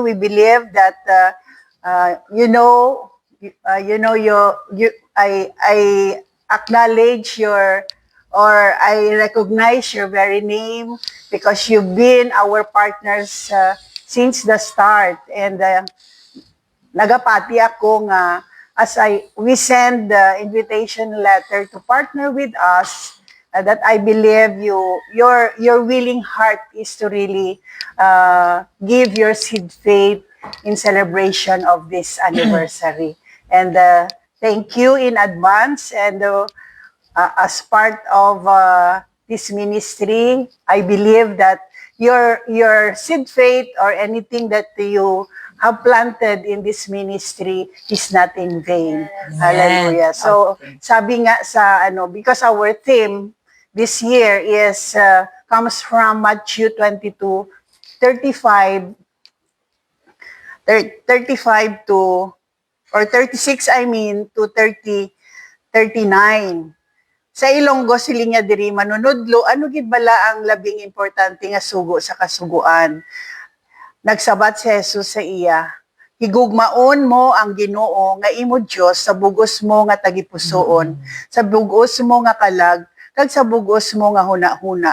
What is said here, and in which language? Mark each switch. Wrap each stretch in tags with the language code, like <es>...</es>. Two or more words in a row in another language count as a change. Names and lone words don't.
<en>We believe that I acknowledge your, or I recognize your very name because you've been our partners since the start. And</en> <hil>nagapati ako nga</hil> <en>we send the invitation letter to partner with us, that I believe your willing heart is to really give your seed faith in celebration of this anniversary. And thank you in advance. And as part of this ministry, I believe that your seed faith or anything that you have planted in this ministry is not in vain. Yes. Hallelujah. So, Okay.</en> <tl>sabi nga</tl> <en>because our theme this year is comes from Matthew 22:35 to, or 36 to 39.</en> <hil>Sa Ilonggo silinya diri manunudlo, ano gid bala ang labing importante nga sugo sa kasuguan? Nagsabat si Jesus sa iya, higugmaon mo ang Ginoo nga imo Dios sa bugos mo nga tagipusoon, sa bugos mo nga kalag, kag sa bugos mo nga huna-huna.</hil>